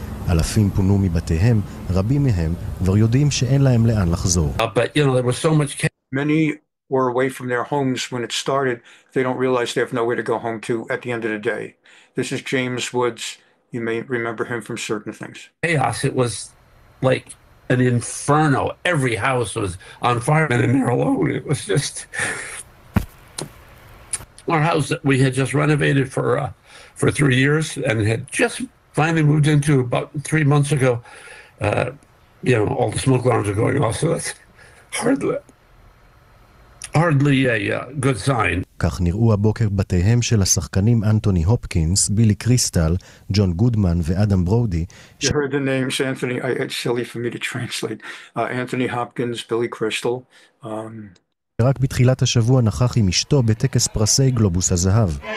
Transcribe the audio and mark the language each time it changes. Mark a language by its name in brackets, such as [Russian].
[Hebrew] אלפים פונו מבתיהם, רבים מהם כבר יודעים שאין להם לאן לחזור. [English] But, you know, there was so much... Many were away from their homes when it started. They don't realize they have nowhere to go home to at the end of the day. This is James Woods. You may remember him from certain things. Chaos. It was like an inferno. Every house was on fire, and in there alone, it was just our house that we had just renovated for 3 years and had just finally moved into about 3 months ago. You know, all the smoke alarms are going off, so that's hardly a good sign. [Hebrew] כך נראו הבוקר בתיהם של השחקנים אנטוני הופקינס, בילי קריסטל, ג'ון גודמן ואדם ברודי. [English] You heard the names, Anthony. It's silly for me to translate. Anthony Hopkins, Billy Crystal. [Hebrew] רק בתחילת השבוע נכח עם אשתו בטקס פרסי גלובוס הזהב.